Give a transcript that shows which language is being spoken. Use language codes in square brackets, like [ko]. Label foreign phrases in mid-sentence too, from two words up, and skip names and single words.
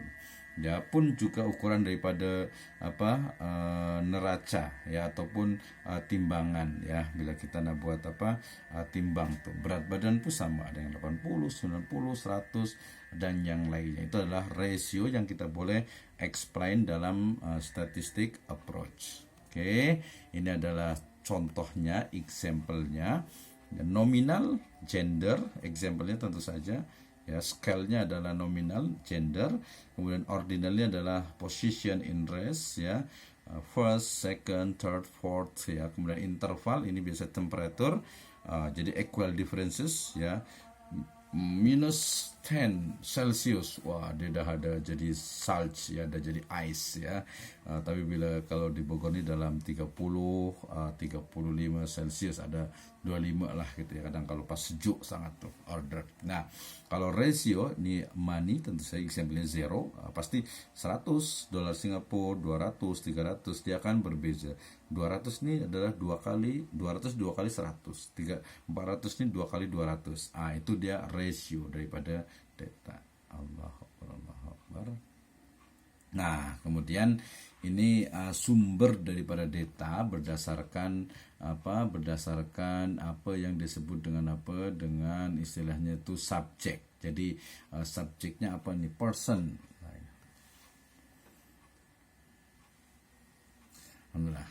[ms] Ya pun juga ukuran daripada neraca ya, ataupun timbangan ya, bila kita nak buat timbang tuh, berat badan pun sama, ada yang 80, 90, 100 dan yang lainnya. Itu adalah ratio yang kita boleh explain dalam [en] statistic approach. [ms] Oke, ini adalah contohnya, example-nya. Nominal, gender, example-nya tentu saja ya, scale-nya adalah nominal, gender, kemudian ordinalnya adalah [en] position in race [ms] ya, [en] first, second, third, fourth [ms] ya, kemudian interval ini biasa temperature, jadi [en] equal differences [ms] ya, minus 10 Celsius, wah dia dah ada jadi salj ya, dah jadi ice ya. Tapi bila kalau di Bogor ni dalam 30, 35 Celsius, ada 25 lah gitu ya, kadang kalau pas sejuk sangat tuh order. Nah kalau ratio ni money, tentu saja example-nya 0, pasti 100 dolar Singapura, 200, 300 dia akan berbeza. 200 ni adalah 2 kali 200, 2 kali 100, 400 ni 2 kali 200. Itu dia ratio daripada data. [ar] الله أكبر. [ms] Nah, kemudian ini sumber daripada data berdasarkan apa yang disebut dengan dengan istilahnya itu subjek. Jadi subjeknya apa nih? Person. Alhamdulillah.